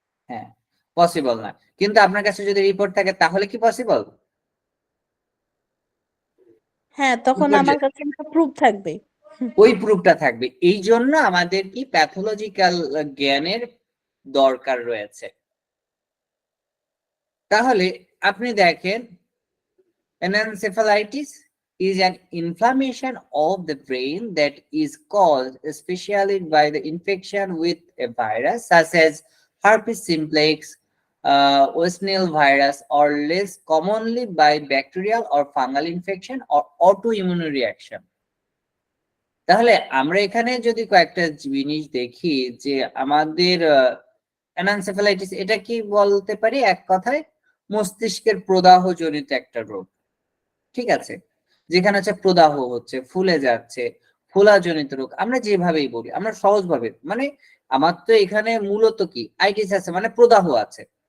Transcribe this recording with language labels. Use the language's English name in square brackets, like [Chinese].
[Bangla] হ্যাঁ, পসিবল না। কিন্তু আপনার কাছে যদি রিপোর্ট থাকে তাহলে কি পসিবল? হ্যাঁ, তখন আমার কাছে একটা প্রুফ থাকবে। ওই প্রুফটা থাকবে। এই জন্য আমাদের কি প্যাথোলজিক্যাল জ্ঞানের দরকার রয়েছে। তাহলে আপনি দেখেন [English] encephalitis is an inflammation of the brain that is caused especially by the infection with a virus such as herpes simplex, West Nile virus, or less commonly by bacterial or fungal infection or autoimmune reaction. [Bangla] তাহলে আমরা এখানে যদি কয়েকটা জিনিস দেখি যে আমাদের encephalitis এটা কি বলতে পারি এক কথায় মস্তিষ্কের প্রদাহ জনিত একটা রোগ। ঠিক আছে, যেখানে হচ্ছে প্রদাহ হচ্ছে, ফুলে যাচ্ছে, ফোলাজনিত রোগ আমরা যেভাবেই বলি, আমরা সহজভাবে মানে আমার তো এখানে মূলত কি আইটিস আছে মানে প্রদাহ আছে।